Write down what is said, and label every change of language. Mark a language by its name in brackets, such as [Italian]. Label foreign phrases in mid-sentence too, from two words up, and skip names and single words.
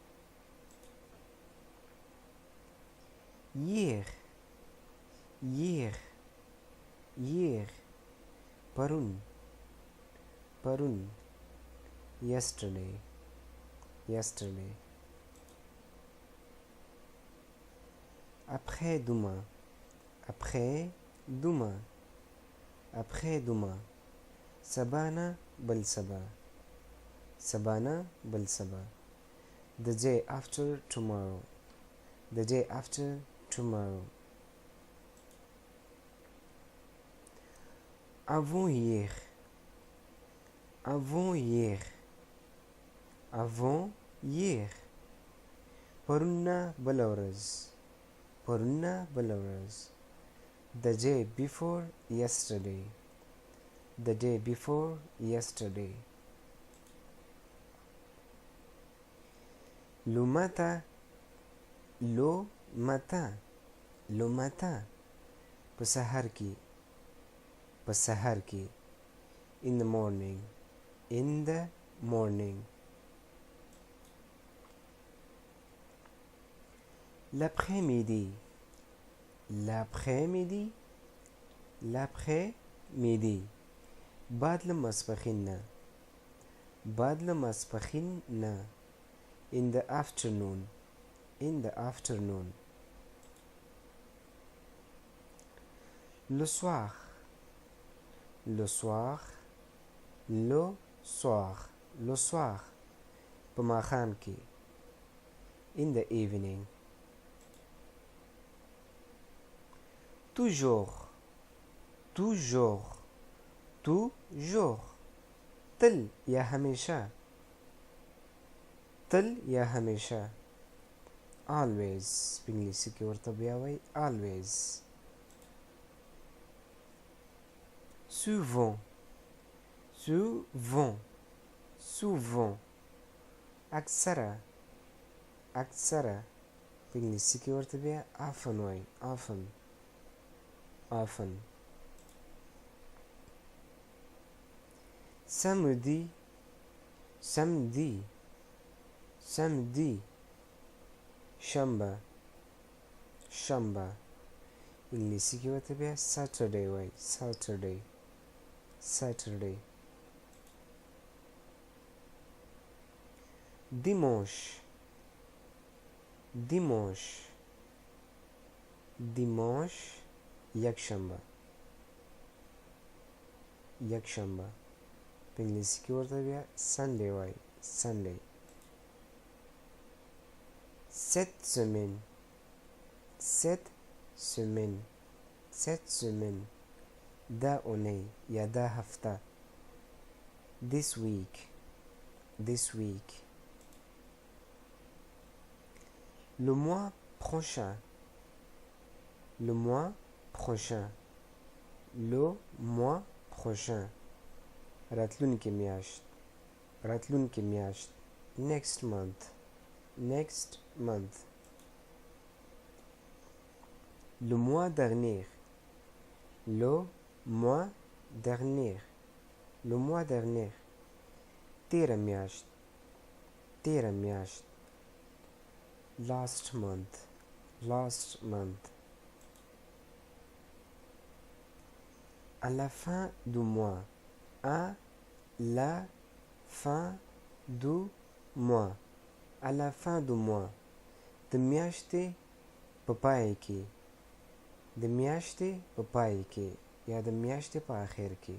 [French] hier hier hier [Pashto] پرون پرون [English] yesterday yesterday. [French] après demain après demain après demain. [Pashto] سبانا بل سبا سبانا بل سبا. [English] the day after tomorrow the day after tomorrow. [French] avant hier avant hier avant hier [Pashto] پرونه بل ورځ پرونه بل ورځ. [English] the day before yesterday the day before yesterday. [French] le matin le matin le matin [Pashto] په سحر کې په سحر کې [English] in the morning in the morning. [French] l'après-midi l'après-midi l'après-midi [Pashto] بعد له ماسپښین نه بعد له ماسپښین نه [English] in the afternoon in the afternoon. [French] le soir le soir le soir le soir [Pashto] په ماښام کې [English] in the evening. [French] toujours toujours toujours [Pashto] تل یا همیشه تل یا همیشه. always په انګلیسي کې ورته بیا وایي always. [French] souvent souvent souvent [Pashto] اکثره اکثره په انګلیسي کې ورته بیا often وایي [English] often often. [French] samedi samedi samedi [Pashto] شنبه شنبه انګلیسي کې ورته بیا saturday وایي [English] saturday saturday. [French] dimanche dimanche dimanche [Pashto] یکشنبه یکشنبه په انګلیسي کې ورته بیا sunday وایي sunday. [French] cette semaine cette semaine cette semaine [Pashto] دا اونۍ یا دا هفته [English] this week this week. [French] le mois prochain le mois prochain le mois prochain [Pashto] راتلونکې میاشت راتلونکې میاشت [English] next month next month. [French] le mois dernier le mois dernier le mois dernier [Pashto] تیره میاشت تیره میاشت. [English] last month, last month. [French] À la fin du mois. À la fin du mois. À la fin du mois. [Pashto] د میاشتې په پای کې. د میاشتې په پای کې یا د میاشتې په آخر کې.